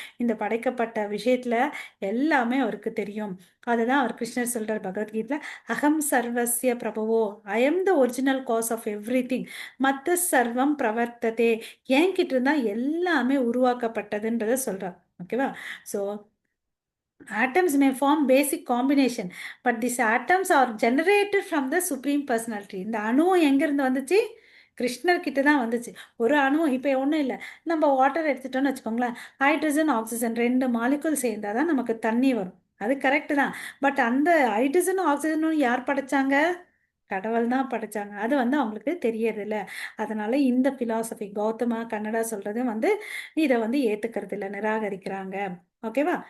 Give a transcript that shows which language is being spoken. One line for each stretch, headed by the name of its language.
Tamil: இந்த படைக்கப்பட்ட விஷயத்துல எல்லாமே அவருக்கு தெரியும். அதுதான் அவர் கிருஷ்ணர் சொல்றார் பகவத்கீதையில,
Sanskrit: அகம் சர்வஸ்ய Prabowo,
English: I am the original cause of everything,
Sanskrit: மத்த சர்வம் பிரவர்த்ததே,
Tamil: என்கிட்ட இருந்தா எல்லாமே உருவாக்கப்பட்டதுன்றத சொல்றார். ஓகேவா?
English: So atoms may form basic combination, but these atoms are generated from the supreme personality.
Tamil: இந்த அணுவும் எங்கிருந்து வந்துச்சு? கிருஷ்ணர் கிட்ட தான் வந்துச்சு. ஒரு அணுவும் இப்போ ஒன்றும் இல்லை, நம்ம வாட்டர் எடுத்துட்டோம்னு வச்சுக்கோங்களேன், ஹைட்ரஜன் ஆக்சிஜன் ரெண்டு மாலிகுல் சேர்ந்தாதான் தான் நமக்கு தண்ணி வரும். அது கரெக்டு தான். பட் அந்த ஹைட்ரஜனும் ஆக்சிஜனும் யார் படைச்சாங்க? கடவுள் தான் படைச்சாங்க. அது வந்து அவங்களுக்கு தெரியறதில்ல. அதனால இந்த பிலாசபி கௌதமா கன்னடா சொல்றது வந்து இதை வந்து ஏத்துக்கிறது இல்லை, நிராகரிக்கிறாங்க. ஓகேவா?